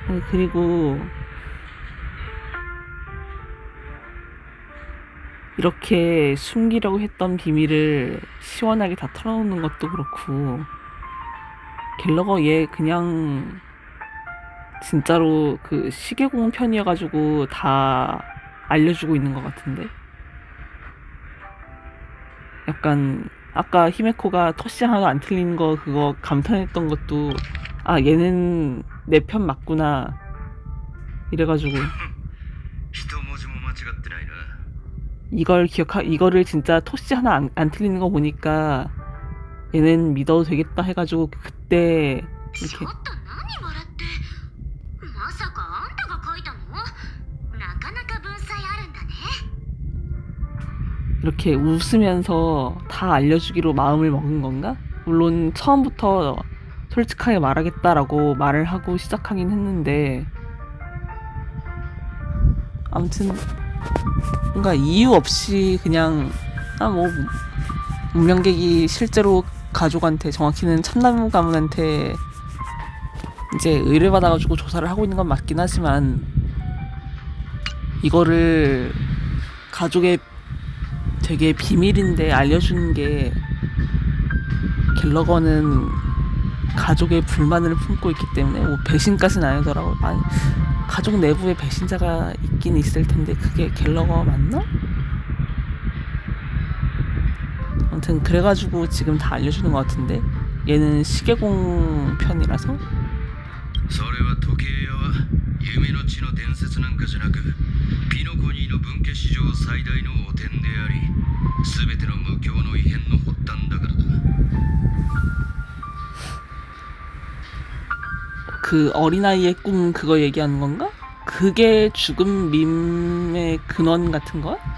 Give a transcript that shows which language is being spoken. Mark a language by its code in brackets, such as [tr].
[ko] 그리고 이렇게 숨기려고 했던 비밀을 시원하게 다 털어놓는 것도 그렇고 갤러거 얘 그냥 진짜로 그 시계공 편이어가지고 다 알려주고 있는 것 같은데. 약간 아까 히메코가 토시 하나도 안 틀린 거 그거 감탄했던 것도 아 얘는 내 편 맞구나 이래가지고 [ja] 一文字も間違ってないな。 [ko] 이거를 진짜 토시 하나 안 틀리는 거 보니까 얘는 믿어도 되겠다 해가지고 그때 [ja] ちょ [ko] 이렇게 [ja] っと何笑って。まさかあんたが書いたの？なかなか文才あるんだね。 [ko] 이렇게 웃으면서 다 알려주기로 마음을 먹은 건가? 물론 처음부터 솔직하게 말하겠다라고 말을 하고 시작하긴 했는데 아무튼 뭔가 이유 없이 그냥 뭐 문명객이 실제로 가족한테 정확히는 참나무 가문한테 이제 의뢰받아가지고 조사를 하고 있는 건 맞긴 하지만 이거를 가족의 되게 비밀인데 알려주는 게 갤러거는 가족의 불만을 품고 있기 때문에 뭐 배신까지는 아니더라고. 아니, 가족 내부에 배신자가 있긴 있을 텐데 그게 갤러거 맞나? 아무튼 그래가지고 지금 다 알려주는 것 같은데 얘는 시계공 편이라서 [ja] それは時計屋は夢の地の伝説なんかじゃなくピノコニーの分家史上最大の汚点であり全ての無教の異変の発端だからだ。 [ko] 그 어린아이의 꿈 그거 얘기하는 건가? 그게 죽음 밈의 근원 같은 거야?